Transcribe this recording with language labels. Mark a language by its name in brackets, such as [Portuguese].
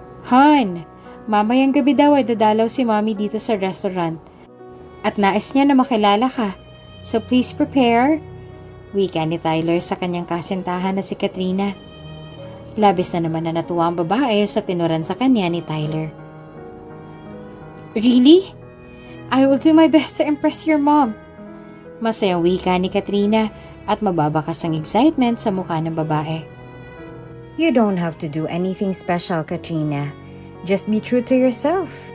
[Filipino] Han, mamayang gabi daw ay dadalaw si Mommy dito sa restaurant at nais niya na makilala ka. [English] So please prepare. [Filipino] Wika ni Tyler sa kanyang kasintahan na si Katrina. Labis na naman na natuwa ang babae sa tinuran sa kanya ni Tyler. [English] Really? I will do my best to impress your mom. [Filipino] Masayang wika ni Katrina at mababakas ang excitement sa mukha ng babae. [English] You don't have to do anything special, Katrina. Just be true to yourself.